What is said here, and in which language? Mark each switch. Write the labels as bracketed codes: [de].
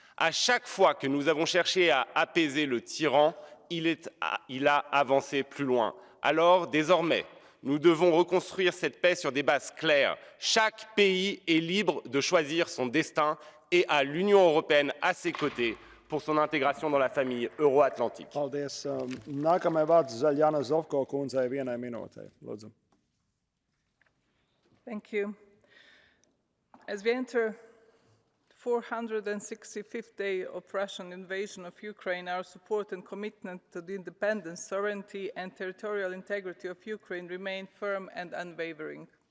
[fr] À chaque fois que nous avons cherché à apaiser le tyran, il a avancé plus loin. Alors, désormais, nous devons reconstruire cette paix sur des bases claires. Chaque pays est libre de choisir son destin et à l'Union européenne à ses côtés pour son intégration dans la famille euro-atlantique. [lv] Paldies. Nākamajam vārds Zaļjana Zovko kundzei 1 minūtei. Lūdzu. [en] Thank you. As we enter the 465th day of Russian invasion of Ukraine, our support and commitment to the independence, sovereignty and territorial integrity of Ukraine remain firm and unwavering.